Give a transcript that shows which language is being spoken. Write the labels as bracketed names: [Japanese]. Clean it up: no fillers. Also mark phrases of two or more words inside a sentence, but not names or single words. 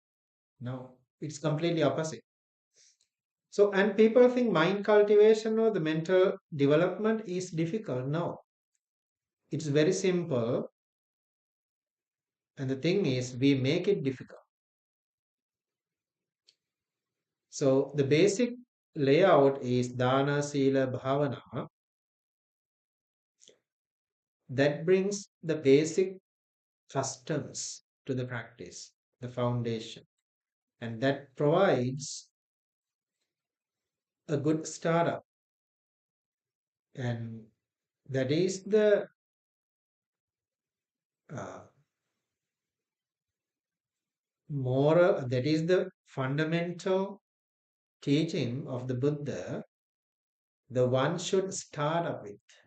[English] No, it's completely opposite. So, and people think mind cultivation or the mental development is difficult. No, it's very simple. And the thing is, we make it difficult. So, the basic layout is [Pali] dana, sila, bhavana. [English] That brings the basic customs to the practice, the foundation. And that provides a good startup. And that is the uh, moral, that is the fundamental teaching of the Buddha, the one should start up with.